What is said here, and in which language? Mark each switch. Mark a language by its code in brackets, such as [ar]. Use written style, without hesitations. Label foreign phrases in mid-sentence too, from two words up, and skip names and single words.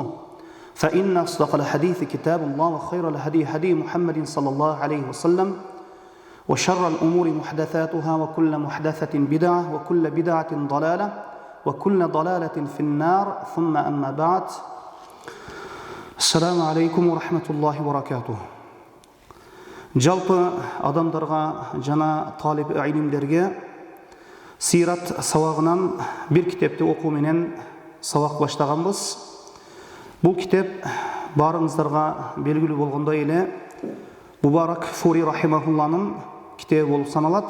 [ar] فإن أصدق الحديث كتاب الله وخير الهدي هدي محمد صلى الله عليه وسلم وشر الأمور محدثاتها وكل محدثة بدعة وكل بدعة ضلالة وكل ضلالة في النار. ثم أما بعد. السلام عليكم ورحمة الله وبركاته. [ky] Жалпы адамдарға жана талиб илимдерге сират сабагынан бир китепти окуу менен сабак баштаганбыз. Бул китеп барыңыздарга белгилүү болгондой эле Мубарак Фури рахимахулланын китеби болуп саналат.